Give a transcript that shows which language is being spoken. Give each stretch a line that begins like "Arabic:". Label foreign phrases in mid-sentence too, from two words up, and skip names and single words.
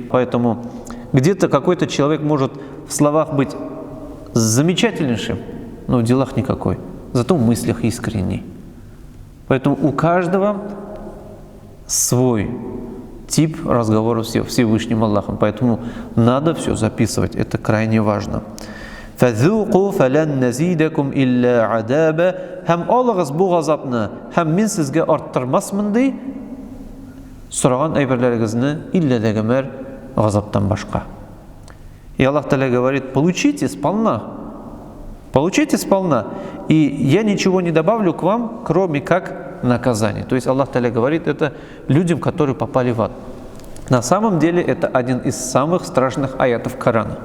Russian: Поэтому где-то какой-то человек может в словах быть замечательнейшим, но в делах никакой. Зато в мыслях искренний. Поэтому у каждого свой тип разговора с Всевышним Аллахом. Поэтому надо все записывать. Это крайне важно.
Arabic: فَذُوقُوا فَلَنْ نَزِيدَكُمْ إِلَّا عَذَابًا.
Tatar: Һәм алыгыз бу газапны, һәм мин сезгә арттырмасмын ди, сораган әйберләрегезне илля дәгәмәр газаптан башка.
Russian: И Аллах Та'аля говорит: получите сполна. Получите сполна. И я ничего не добавлю к вам, кроме как наказание. То есть Аллах Та'аля говорит это людям, которые попали в ад. На самом деле это один из самых страшных аятов Корана.